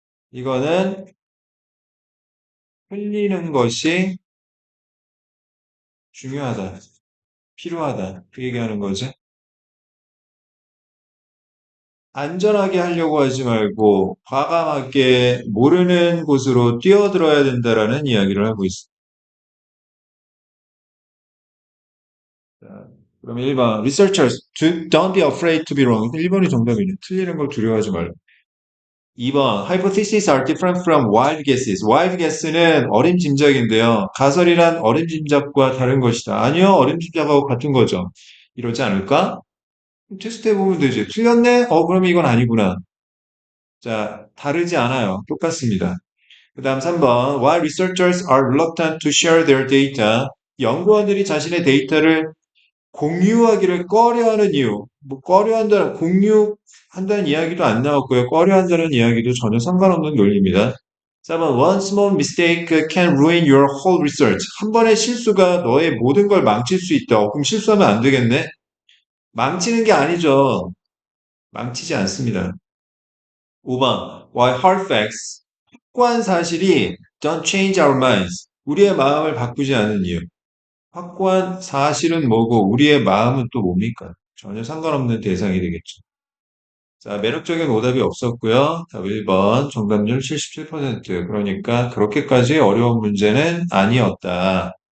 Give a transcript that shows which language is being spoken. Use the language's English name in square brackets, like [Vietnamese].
[Korean] 이거는 흘리는 것이 중요하다. 필요하다. 그 얘기하는 거죠. 안전하게 하려고 하지 말고 과감하게 모르는 곳으로 뛰어들어야 된다라는 이야기를 하고 있습니다. 자, 그럼 1번 [English] Researchers don't be afraid to be wrong. [Korean] 1번이 정답이네. 틀리는 걸 두려워하지 말라. [English] 2번 Hypotheses are different from wild guesses. [Korean] wild guess는 어림짐작인데요. 가설이란 어림짐작과 다른 것이다. 아니요. 어림짐작하고 같은 거죠. 이러지 않을까? 테스트 해보면 되지. 틀렸네? 그럼 이건 아니구나. 자, 다르지 않아요. 똑같습니다. 그 다음 3번. [English] While researchers are reluctant to share their data, [Korean] 연구원들이 자신의 데이터를 공유하기를 꺼려하는 이유. 꺼려한다는, 공유한다는 이야기도 안 나왔고요. 꺼려한다는 이야기도 전혀 상관없는 논리입니다. 4번. [English] One small mistake can ruin your whole research. [Korean] 한 번의 실수가 너의 모든 걸 망칠 수 있다. 그럼 실수하면 안 되겠네? 망치는 게 아니죠. 망치지 않습니다. 5번. [English] Why hard facts? [Korean] 확고한 사실이 [English] don't change our minds. [Korean] 우리의 마음을 바꾸지 않는 이유. 확고한 사실은 뭐고 우리의 마음은 또 뭡니까? 전혀 상관없는 대상이 되겠죠. 자, 매력적인 오답이 없었고요. 답 1번 정답률 77%. 그러니까 그렇게까지 어려운 문제는 아니었다.